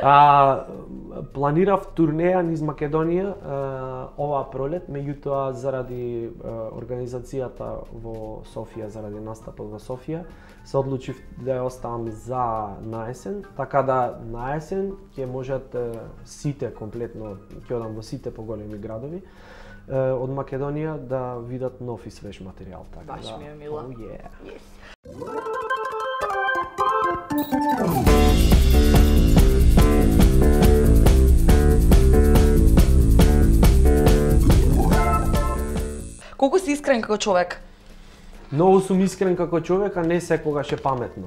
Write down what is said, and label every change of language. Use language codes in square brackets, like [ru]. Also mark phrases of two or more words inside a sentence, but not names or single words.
[mk] Планирав турнеја низ Македонија оваа пролет, меѓутоа заради организацијата во Софија, заради настапот во Софија, се одлучив да ја оставам за наесен, така да наесен ќе можат сите комплетно, ќе одам во сите поголеми градови од Македонија да видат нов и свеж материјал. Така Баш ми е мило. [en] Oh, yeah. Yes. [mk] Колку си искрен како човек? Многу сум искрен како човек, а не секогаш е паметно.